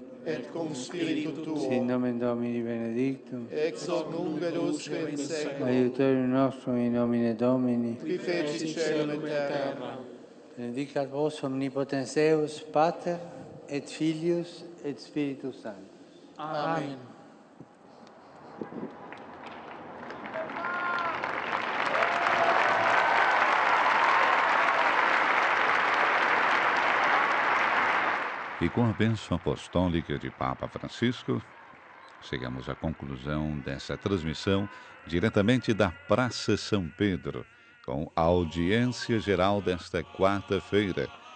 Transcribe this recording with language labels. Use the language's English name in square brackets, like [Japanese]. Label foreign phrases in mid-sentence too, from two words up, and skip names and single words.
[Latin] Et cum spiritu tuo, sin nomen Domini benedictum, ex hoc nunc et usque in seculum, aiutorium nostrum in nomine Domini, qui feci caelum et terra. benedicat vos omnipotens Deus, Pater, et Filius, et Spiritus Sanctus. Amen. [Portuguese] E com a bênção apostólica de Papa Francisco, chegamos à conclusão dessa transmissão diretamente da Praça São Pedro, com a audiência geral desta quarta-feira